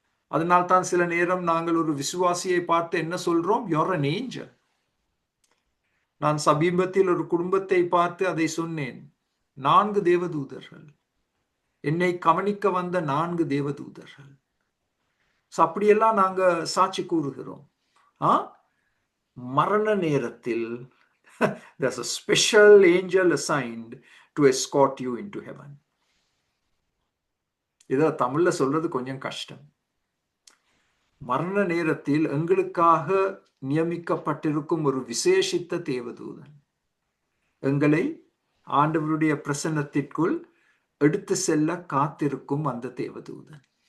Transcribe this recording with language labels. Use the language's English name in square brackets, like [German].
[Tamil] அதனால் தான் சில நேரம் நாங்கள் ஒரு விசுவாசியை பார்த்து என்ன சொல்றோம்? [English] You're an angel. [Tamil] நான் சமீபத்தில் ஒரு குடும்பத்தை பார்த்து அதை சொன்னேன். 4 தேவதூதர்கள், என்னை கவனிக்க வந்த 4 தேவதூதர்கள். அப்படியெல்லாம் நாங்க சாட்சி கூறுகிறோம். மரண நேரத்தில் [English] there's a special angel assigned to escort you into heaven. [Tamil] இத தமிழ்ல சொல்றது கொஞ்சம் கஷ்டம். மரண நேரத்தில் எங்களுக்காக நியமிக்கப்பட்டிருக்கும் ஒரு விசேஷித்த தேவதூதன் எங்களை ஆண்டவருடைய பிரசன்னத்திற்குள் எடுத்து செல்ல காத்திருக்கும் அந்த தேவதூதன்.